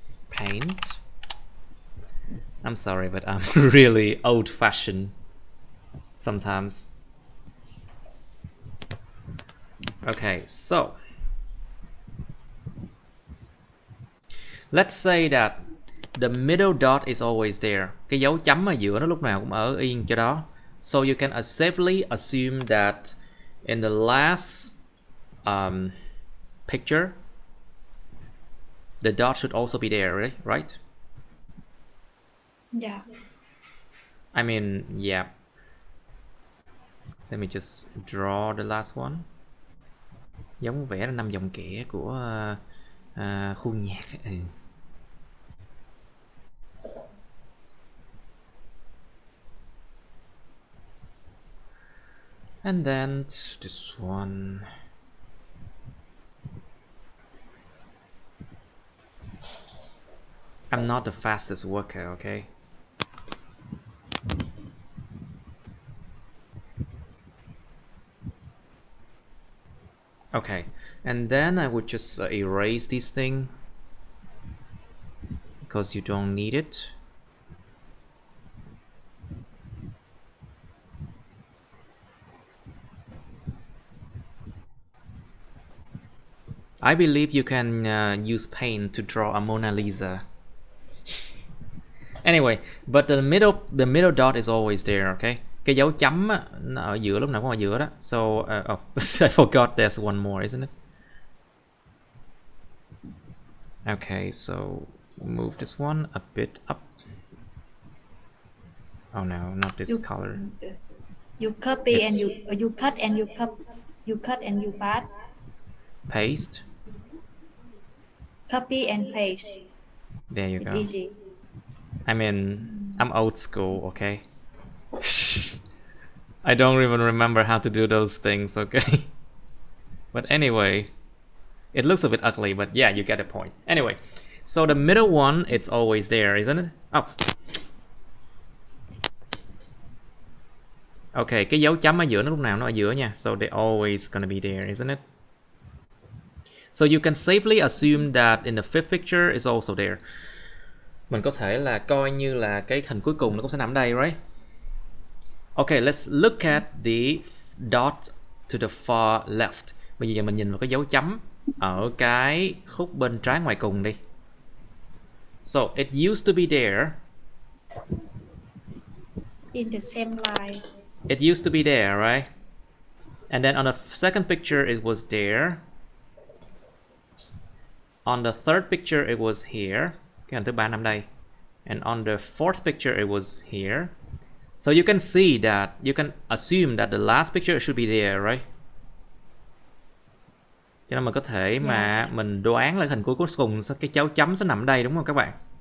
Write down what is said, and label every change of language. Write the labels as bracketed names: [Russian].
[English] Paint. I'm sorry, but I'm really old-fashioned sometimes. Okay, so let's say that the middle dot is always there. [Vietnamese] Cái dấu chấm ở giữa nó lúc nào cũng ở yên chỗ đó. [English] So you can safely assume that in the last picture, the dot should also be there, right? Yeah. I mean, yeah. Let me just draw the last one. [Vietnamese] Giống vẽ là 5 dòng kẻ của khu nhạc. [English] And then this one. I'm not the fastest worker, okay? Okay, and then I would just erase this thing because you don't need it. I believe you can use paint to draw a Mona Lisa. Anyway, but the middle dot is always there, okay? [Vietnamese] Cái dấu chấm á, nó ở giữa, lúc nào cũng ở giữa đó. [English] So, I forgot there's one more, isn't it? Okay, so move this one a bit up. Oh no, not this color. You copy and you cut and you cut and you paste. Paste. Copy and paste. There you It's go. easy. I mean, I'm old school, okay? I don't even remember how to do those things, okay? But anyway, it looks a bit ugly, but yeah, you get the point. Anyway, so the middle one, it's always there, isn't it? Oh. [Vietnamese] Okay, cái dấu chấm ở giữa nó lúc nào nó ở giữa nha. [English] So they're always gonna be there, isn't it? So you can safely assume that in the fifth picture is also there. [Vietnamese] Mình có thể là coi như là cái hình cuối cùng nó cũng sẽ nằm ở đây, right? [English] Okay, let's look at the dot to the far left. [Vietnamese] Bây giờ mình nhìn vào cái dấu chấm ở cái khúc bên trái ngoài cùng đi. [English] So it used to be there. In the same line. It used to be there, right? And then on the second picture it was there. On the third picture it was here. [Vietnamese] Cái hình thứ ba nằm đây. [English] And on the fourth picture it was here. So you can see that, you can assume that the last picture should be there, right? [Vietnamese] Cho nên mình có thể mà mình đoán là hình cuối cùng cái dấu chấm sẽ nằm ở đây, đúng không các bạn?